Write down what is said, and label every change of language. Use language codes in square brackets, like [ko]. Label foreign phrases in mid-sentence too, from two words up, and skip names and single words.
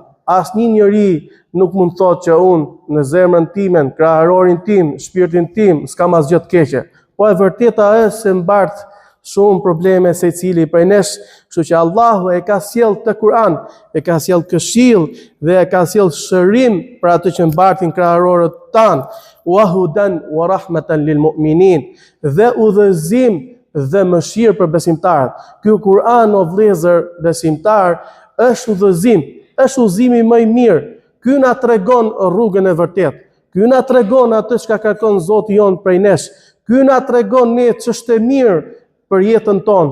[sq] Asnjë njeri nuk mund të thotë që unë në zemrën time, kraharorin tim, shpirtin tim, s'kam asgjë të keqe. Po e vërteta është se mbart shumë probleme secili prej nesh, kështu që Allahu e ka sjell të Kur'an, e ka sjell këshill dhe e ka sjell shërim për atë që mbartin kraharorët tanë, [ar] وهدى ورحمة للمؤمنين, [sq] dhe udhëzim dhe mëshirë për besimtarët. Ky Kur'an, o vëllezër besimtar, është udhëzim, është udhëzimi më I mirë. Ky na tregon rrugën e vërtetë. Ky na tregon atë çka kërkon Zoti jon prej nesh. Ky na tregon ne ç'është e mirë për jetën tonë.